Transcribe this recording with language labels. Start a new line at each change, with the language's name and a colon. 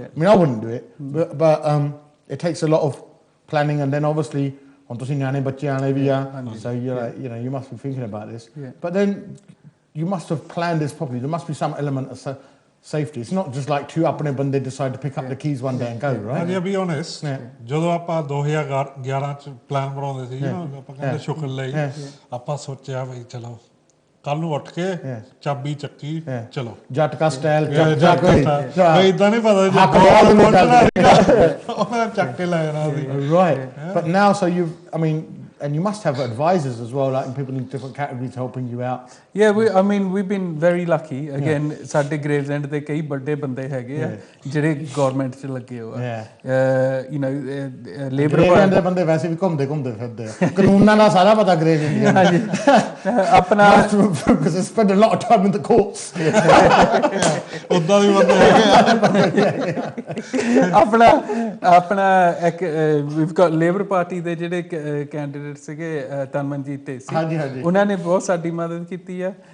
English: I mean I wouldn't do it, but it takes a lot of planning, and then obviously
Punjabi: ਹੁਣ ਤੁਸੀਂ ਨਿਆਣੇ ਬੱਚੇ ਆਣੇ ਵੀ ਆ,
English: so you're like, you must be thinking about this. But then you must have planned this properly. There must be some element of safety. It's not just like 2
Punjabi: ਆਪਣੇ ਬੰਦੇ
English: decide to pick up the keys one day and go, right? To be honest,
Punjabi: ਜਦੋਂ ਆਪਾਂ 2011 ਚ plan ਬਣਾਉਂਦੇ ਸੀ ਆਪਾਂ ਕਹਿੰਦੇ ਸ਼ੁਕਰ ਲਈ ਆਪਾਂ ਸੋਚਿਆ ਬਈ ਚਲੋ ਕੱਲ ਨੂੰ ਉੱਠ ਕੇ ਚਾਬੀ ਚੱਕੀ ਚਲੋ ਜੱਟ ਕਾ ਸਟਾਈਲ ਚੱਕ ਬਈ ਇਦਾਂ ਨਹੀਂ ਪਤਾ ਚੱਕ ਕੇ ਲੈ ਜਾਣਾ ਸੀ।
English: Right. But now, so I mean, and you must have advisors as well, like people in different categories helping you out. Yeah, I mean, we've been very lucky. Again,
Punjabi: ਸਾਡੇ Gravesend ਦੇ ਕਈ ਵੱਡੇ ਬੰਦੇ ਹੈਗੇ ਆ ਜਿਹੜੇ ਗਵਰਨਮੈਂਟ 'ਚ ਲੱਗੇ ਹੋ ਆ। ਲੇਬਰ ਦੇ ਬੰਦੇ ਵੈਸੇ ਵੀ ਘੁੰਮਦੇ ਫਿਰਦੇ ਆ, ਕਾਨੂੰਨਾਂ ਦਾ ਸਾਰਾ ਪਤਾ Gravesend ਹਾਂਜੀ ਆਪਣਾ
English: because they spend a lot of time in the courts.
Punjabi: ਉਦਾਂ ਵੀ ਬੰਦੇ ਹੈਗੇ ਆਪਣਾ ਇੱਕ
English: we've got
Punjabi: ਲੇਬਰ ਪਾਰਟੀ ਦੇ ਜਿਹੜੇ ਕੈਂਡੀਡੇਟ ਸੀਗੇ ਤਨਮਨਜੀਤ ਢੇਸੀ, ਉਹਨਾਂ ਨੇ ਬਹੁਤ ਸਾਡੀ ਮਦਦ ਕੀਤੀ ਆ।